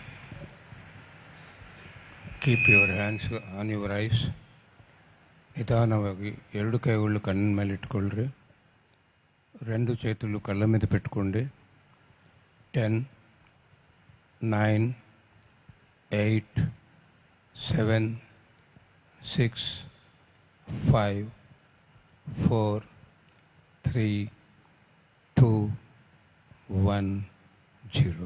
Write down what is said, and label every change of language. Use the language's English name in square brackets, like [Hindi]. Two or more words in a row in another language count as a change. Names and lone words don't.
[English] Keep your hands on your eyes. [Kannada] ನಿಧಾನವಾಗಿ 2 ಕೈಗಳು ಕಣ್ಣಿನ ಮೇಲೆ ಇಟ್ಕೊಳ್ಳ್ರಿ. [Telugu] 2 చేతులు కళ్ళ మీద పెట్టుకోండి. 10, 9, 8, 7, 6, 5, 4, 3, 2, 1, 0.